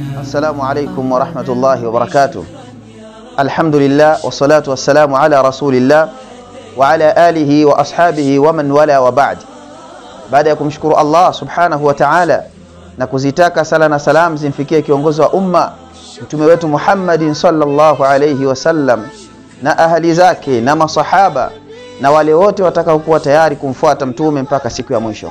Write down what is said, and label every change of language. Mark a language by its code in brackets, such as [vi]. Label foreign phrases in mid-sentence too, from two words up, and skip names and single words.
[ar] السلام عليكم ورحمة الله وبركاته. الحمد لله والصلاة والسلام على رسول الله وعلى آله وأصحابه ومن ولا وبعد. [sw] Baada ya kumshukuru Allah [ar] سبحانه وتعالى [sw] na kuzitaka sala na salam zimfikie kiongozi wa umma mtume wetu Muhammadin [ar] صلى الله عليه وسلم [sw] na ahali zake na masahaba na wale wote watakao kuwa tayari kumfuata mtume mpaka siku ya mwisho.